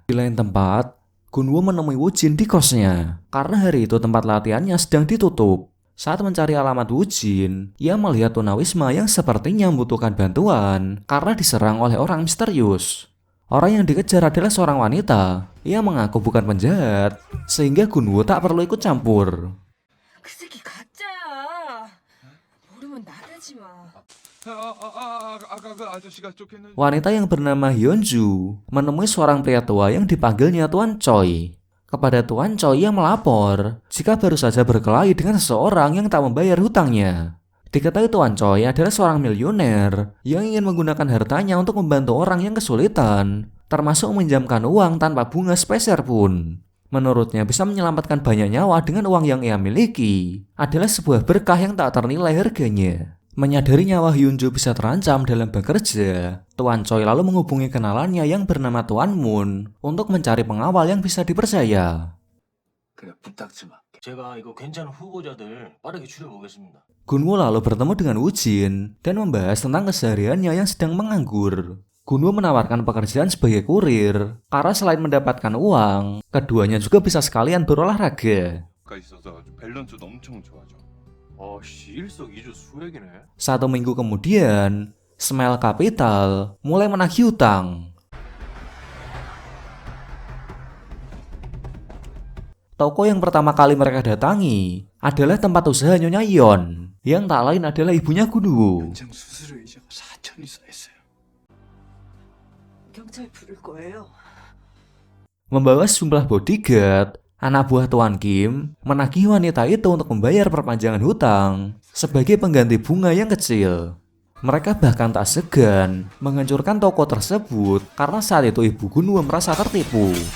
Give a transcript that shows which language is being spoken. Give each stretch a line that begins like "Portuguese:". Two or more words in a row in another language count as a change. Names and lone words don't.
Indonesian: Di lain tempat, Gunwo menemui Woojin di kosnya, karena hari itu tempat latihannya sedang ditutup. Saat mencari alamat Woojin, ia melihat tunawisma yang sepertinya membutuhkan bantuan karena diserang oleh orang misterius. Orang yang dikejar adalah seorang wanita. Ia mengaku bukan penjahat, sehingga Gunwo tak perlu ikut campur.
Korean: 그 새끼 가짜야. 모르면 나대지 마. 아까 그 아저씨가 쫓겼는데.
Indonesian: Wanita yang bernama Hyunju menemui seorang pria tua yang dipanggilnya Tuan Choi. Kepada Tuan Choi yang melapor jika baru saja berkelahi dengan seseorang yang tak membayar hutangnya. Diketahui Tuan Choi adalah seorang miliuner yang ingin menggunakan hartanya untuk membantu orang yang kesulitan, termasuk meminjamkan uang tanpa bunga sepeser pun. Menurutnya, bisa menyelamatkan banyak nyawa dengan uang yang ia miliki adalah sebuah berkah yang tak ternilai harganya. Menyadari nyawa Hyunju bisa terancam dalam bekerja, Tuan Choi lalu menghubungi kenalannya yang bernama Tuan Moon untuk mencari pengawal yang bisa dipercaya.
Korean: 그래 부탁 좀 할게. 제가 이거 괜찮은 후보자들 빠르게 추려보겠습니다.
Indonesian: Gunwo lalu bertemu dengan Woojin dan membahas tentang kesehariannya yang sedang menganggur. Gunwo menawarkan pekerjaan sebagai kurir karena selain mendapatkan uang, keduanya juga bisa sekalian berolahraga.
Korean: 있어서 밸런스도 엄청 좋아져. 일석이조 수액이네.
Indonesian: 1 minggu kemudian, Smile Capital mulai menagih hutang. Toko yang pertama kali mereka datangi adalah tempat usaha Nyonya Yeon, yang tak lain adalah ibunya Gunwo.
Korean: 장 수수료 이자가 4천이 쌓였어요. 경찰 부를 거예요.
Indonesian: Membawa sejumlah bodyguard, anak buah Tuan Kim menagih wanita itu untuk membayar perpanjangan hutang sebagai pengganti bunga yang kecil. Mereka bahkan tak segan menghancurkan toko tersebut karena saat itu ibu Gunwo merasa tertipu.